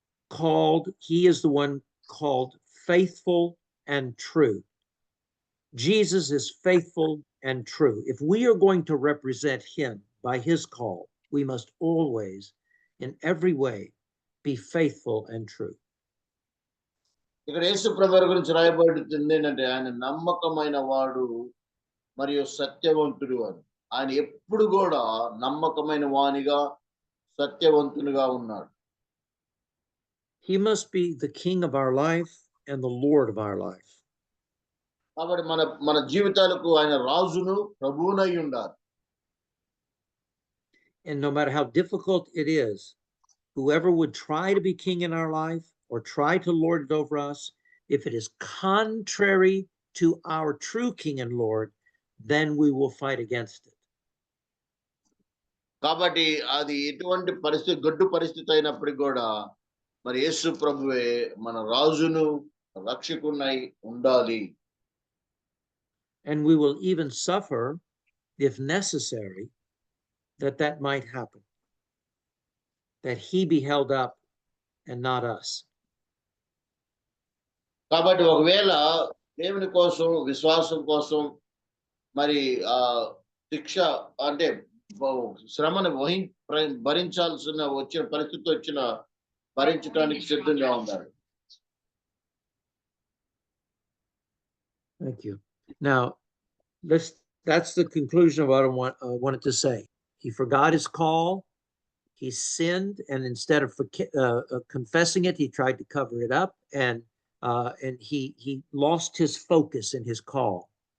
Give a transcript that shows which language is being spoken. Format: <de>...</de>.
<en>He is the one called faithful and true. Jesus is faithful and true. If we are going to represent him by his call, we must always, in every way, be faithful and true.</en> <te>ఇక్కడ యేసు ప్రభువు గురించి రాయబడుతుంది ఏంటంటే, ఆయన నమ్మకమైన వాడు మరియు సత్యవంతుడు అని. ఆయన ఎప్పుడు కూడా నమ్మకమైన వానిగా సత్యవంతునిగా ఉన్నాడు.</te> <en>He must be the king of our life and the Lord of our life.</en> <te>కాబట్టి మన జీవితాలకు ఆయన రాజును ప్రభువునై ఉండాలి.</te> <en>And no matter how difficult it is, whoever would try to be king in our life or try to lord it over us, if it is contrary to our true king and Lord, then we will fight against it.</en> <te>కాబట్టి అది ఎటువంటి పరిస్థితి, గడ్డు పరిస్థితి అయినప్పటికీ కూడా మరి యేసు ప్రభువే మన రాజును రక్షకునై ఉండాలి.</te> <en>And we will even suffer, if necessary, that might happen, that he be held up and not us.</en> <te>కాబట్టి ఒకవేళ దేవుని కోసం, విశ్వాసం కోసం మరి శిక్ష అంటే శ్రమను భరించాల్సిన వచ్చిన పరిస్థితి వచ్చిన భరించడానికి సిద్ధంగా ఉన్నారు.</te> <en>Thank you. Now, that's the conclusion of what I wanted to say. He forgot his call. He sinned, and instead of confessing it, he tried to cover it up, and he lost his focus in his call.</en>